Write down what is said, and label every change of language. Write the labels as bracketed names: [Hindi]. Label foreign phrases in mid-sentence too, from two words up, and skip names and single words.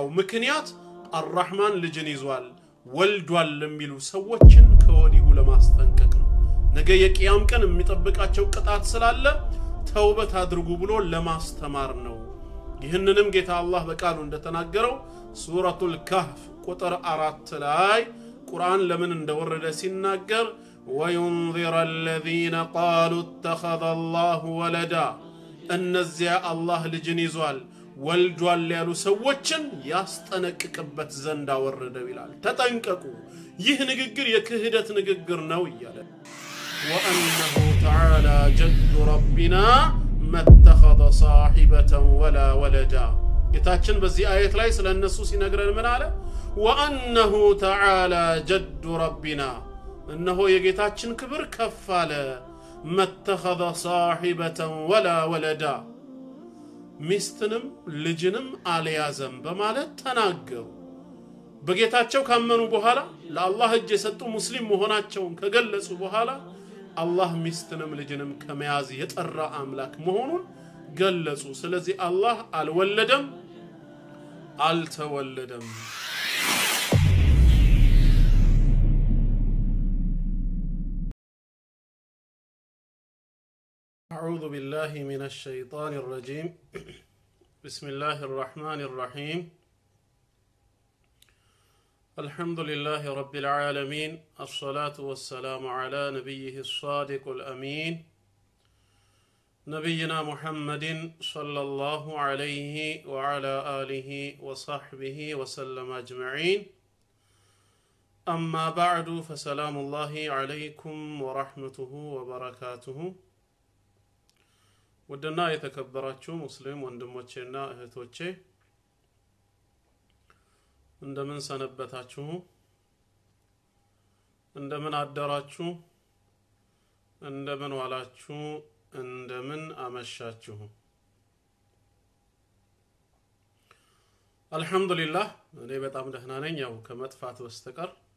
[Amharic] ምክንያት አርራህማን ልጅን ይዟል ወልዷል ለሚሉ ሰዎችን ከወዲሁ ለማስጠንቀቅ ነው ነገ የቂያም ቀን የሚጠብቃቸው ቅጣት ስላለ ተውበት አድርጉ ብሎ ለማስተማር ነው ይህንንም ጌታ አላህ በቃሉ እንደተናገረው ሱረቱል ካህፍ ቁጥር 4 ላይ ቁርአን ለምን እንደወረደ ሲናገር [Arabic] وينذر الذين قالوا اتخذ الله ولدا [Amharic] እነዚያ አላህ ልጅን ይዟል ወልዷል ያሉ ሰዎችን ያስጠነቅቅበት ዘንድ አወረደው ይላል ተጠንቀቁ ይህ ንግግር የክህደት ንግግር ነው ይላል [Arabic] وأنه تعالى جد ربنا ما اتخذ صاحبة ولا [Amharic] ولدا ጌታችን በዚህ አየት ላይ ስለነሱ ሲነግረን ምን አለ [Arabic] وأنه تعالى جد [Amharic] ربنا እነሆ የጌታችን ክብር ከፍ አለ [Arabic] ما اتخذ صاحبة ولا ولدا [Amharic] ሚስትንም ልጅንም አልያዘም በማለት ተናገሩ በጌታቸው ካመኑ በኋላ ለአላህ እጅ የሰጡ ሙስሊም መሆናቸውን ከገለጹ በኋላ አላህ ሚስትንም ልጅንም ከመያዝ የጠራ አምላክ መሆኑን ገለጹ ስለዚህ አላህ አልወለደም አልተወለደም [Arabic] أعوذ بالله من الشيطان الرجيم بسم الله الرحمن الرحيم الحمد لله رب العالمين الصلاة والسلام على نبيه الصادق الأمين نبينا محمد صلى الله عليه وعلى آله وصحبه وسلم أجمعين أما بعد فسلام الله عليكم ورحمته وبركاته [Amharic] ወደና የተከበራችሁ ሙስሊም ወንድሞቼና እህቶቼ እንደምን ሰነበታችሁ እንደምን አደራችሁ እንደምን ዋላችሁ እንደምን አመሻችሁ አልহামዱሊላህ እኔ በጣም ደህና ነኝ ያው ከመጥፋት በስተቀር